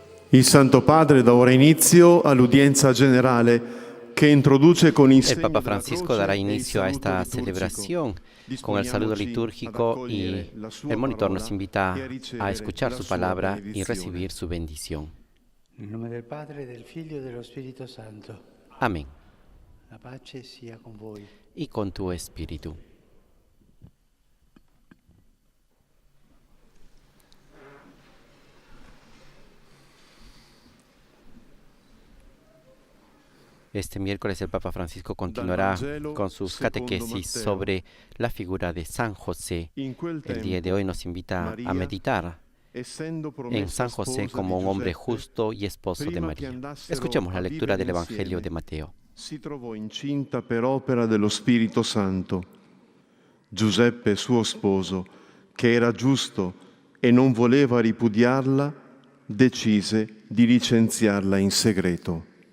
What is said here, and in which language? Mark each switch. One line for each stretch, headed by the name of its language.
Italian: Il Santo Padre dà ora inizio all'udienza generale che introduce con il
Spanish: El Papa Francisco dará inicio a esta celebración con el saludo litúrgico, y el monitor nos invita a escuchar su palabra y recibir su bendición.
Italian: Nel nome del Padre, del Figlio e dello Spirito Santo.
Spanish: Amén.
Italian: La pace sia con voi.
Spanish: Y con tu espíritu. Este miércoles el Papa Francisco continuará con sus catequesis sobre la figura de San José. El día de hoy nos invita a meditar en San José como un hombre justo y esposo de María. Escuchemos la lectura del Evangelio de Mateo.
Italian: Si trovò incinta per opera dello Spirito Santo. Giuseppe, suo sposo, che era giusto e non voleva ripudiarla, decise di licenziarla in segreto.